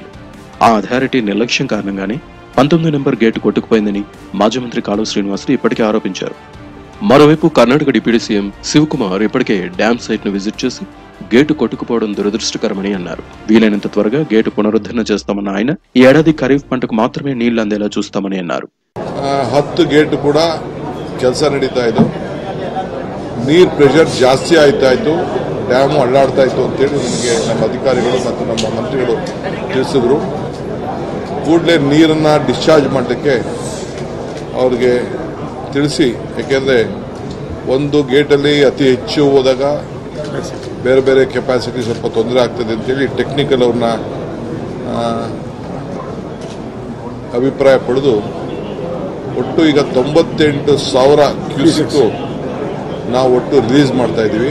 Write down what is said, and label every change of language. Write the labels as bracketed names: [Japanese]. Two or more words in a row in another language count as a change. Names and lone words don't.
[Telugu] ఆ అథారిటీ నిర్లక్ష్యం కారణంగానే 19 నెంబర్ గేటు కొట్టుకుపోయిందని మాజీ మంత్రి కాలువ శ్రీనివాసులు ఇప్పటికే ఆరోపించారు. మరోవైపు కర్ణాటక డిప్యూటీ సీఎం శివకుమార్ ఇప్పటికే [English] dam site [Telugu] ను విజిట్ చేసి గేటు కొట్టుకుపోవడం దురదృష్టకరమని అన్నారు. వీలైనంత త్వరగా గేటు పునరుద్ధరణ చేస్తామన్న ఆయన ఈ ఏడాది ఖరీఫ్ పంటకు మాత్రమే నీళ్లు అందేలా చూస్తామని అన్నారు. [Kannada] 10 ಗೇಟ್ ಕೂಡ ಕೆಲಸ ನಡೀತಾ ಇದ್ದು ನೀರು ಪ್ರೆಷರ್ ಜಾಸ್ತಿ ಆಯ್ತಾ ಇತ್ತು, ಡ್ಯಾಮ್ ಅಳ್ಳಾಡ್ತಾ ಇತ್ತು ಅಂತೇಳಿ ನಮಗೆ ನಮ್ಮ ಅಧಿಕಾರಿಗಳು ಮತ್ತು ನಮ್ಮ ಮಂತ್ರಿಗಳು ತಿಳಿಸಿದ್ರು. ಕೂಡಲೇ ನೀರನ್ನು ಡಿಸ್ಚಾರ್ಜ್ ಮಾಡಲಿಕ್ಕೆ ಅವ್ರಿಗೆ ತಿಳಿಸಿ, ಯಾಕೆಂದರೆ ಒಂದು ಗೇಟಲ್ಲಿ ಅತಿ ಹೆಚ್ಚು ಹೋದಾಗ ಬೇರೆ ಬೇರೆ ಕೆಪಾಸಿಟಿ ಸ್ವಲ್ಪ ತೊಂದರೆ ಆಗ್ತದೆ ಅಂತೇಳಿ ಟೆಕ್ನಿಕಲ್ ಅವ್ರನ್ನ ಅಭಿಪ್ರಾಯ ಪಡೆದು ಒಟ್ಟು ಈಗ 98,000 ಕ್ಯೂಸೆಕ್ ನಾವು ಒಟ್ಟು ರಿಲೀಸ್ ಮಾಡ್ತಾ ಇದ್ದೀವಿ.